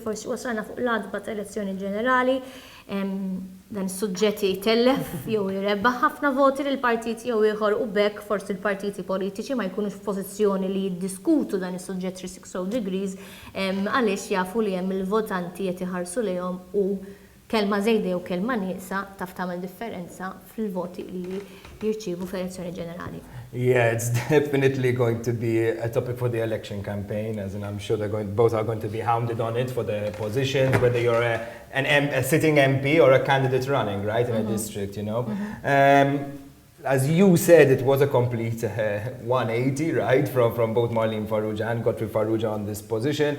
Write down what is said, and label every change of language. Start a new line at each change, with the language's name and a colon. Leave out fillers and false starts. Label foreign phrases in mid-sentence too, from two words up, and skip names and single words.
Maltese: forsi wasalna fuq l-għadba ta' elezzjoni ġenerali dan is-suġġett jitellef jew jirebbaħ ħafna voti lil partit jew ieħor u bekk forsi l-partiti politiċi ma jkunux f'pożizzjoni li jiddiskutu dan is-suġġett 360 degrees għaliex jafu li hemm il-votanti qed iħarsu lejhom u kelma żejda jew kelma nieqsa taf tagħmel differenza fil-voti li jirċievu fl-elezzjoni ġenerali.
English: Yeah, it's definitely going to be a topic for the election campaign, as in I'm sure both are going to be hounded on it for the positions, whether you're a sitting MP or a candidate running, right, in a district, you know. As you said, it was a complete 180, right, from both Malene FARRUGIA and Godfrey FARRUGIA on this position.